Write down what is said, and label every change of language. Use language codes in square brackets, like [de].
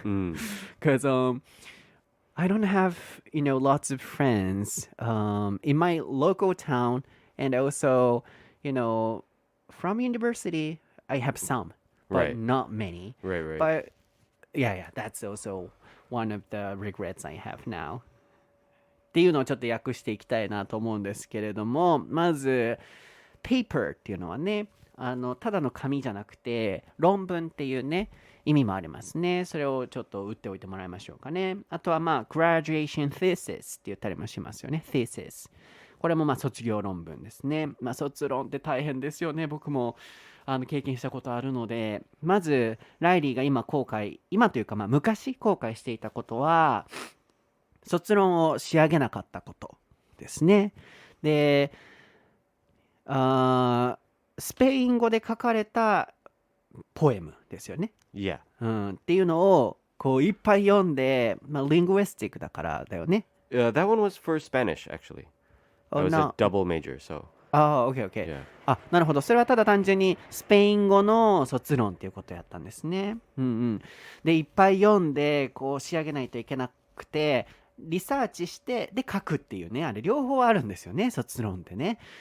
[en] Because I don't have, lots of friends in my local town, and also, from university, I have some, but not many. Right. But yeah, that's also one of the regrets I have now. [ja] っていうのをちょっと訳していきたいなと思うんですけれども、まず、paper っていうのはね、ただの紙じゃなくて、論文っていうね、意味もありますね。それをちょっと打っておいてもらいましょうかね。あとはgraduation thesis って言ったりもしますよね。 [en] thesis。 [ja] これも卒業論文ですね。卒論って大変ですよね。僕も経験したことあるので、まず、ライリーが今というか昔後悔していたことは、卒論を仕上げなかったことですね。で、スペイン語で書かれたポエムですよね。 [en] Yeah. [ja] っていうのをこういっぱい読んで、linguistic だからだよね。 [en] That one was for Spanish, actually. That was a double major, so. Okay. Yeah. [ja] なるほど。それはただ単純にスペイン語の卒論っていうことやったんですね。で、いっぱい読んで、こう仕上げないといけなくて、リサーチして、で、書くっていうね、あれ両方あるんですよね、卒論ってね。